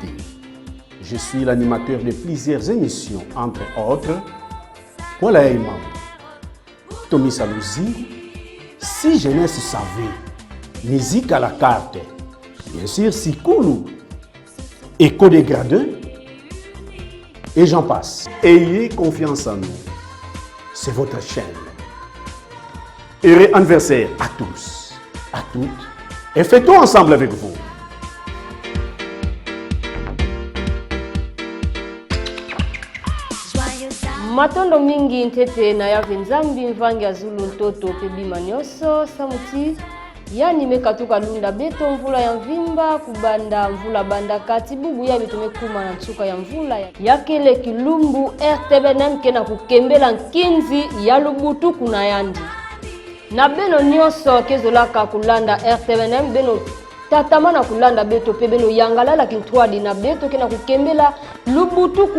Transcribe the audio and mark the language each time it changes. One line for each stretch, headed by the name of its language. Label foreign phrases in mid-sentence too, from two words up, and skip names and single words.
French: Je suis l'animateur de plusieurs émissions, entre autres, Voilà Imam, Tommy Salouzi, Si Jeunesse Savait, Musique à la carte, bien sûr Sikoulou, Écho des Gradeux, et j'en passe. Ayez confiance en nous, c'est votre chaîne. Heureux anniversaire à tous, à toutes, et fêtons ensemble avec vous.
Kituba (Democratic Republic of Congo): Matondo mingi ntete na ya venzambi mvangi ya zulu ntoto pebima nyoso samuti yani mekatuka lunda beto mvula ya mvimba kubanda mvula banda kati bubu ya bitume kuma na nsuka ya mvula ya kele kilumbu RTBNM kena kukembela nkinzi ya lubutu kuna yandi na beno nyoso kezolaka kulanda RTBNM beno tatamana kulanda beto pe beno yangalala kintwadi na beto kena kukembela lubutu ku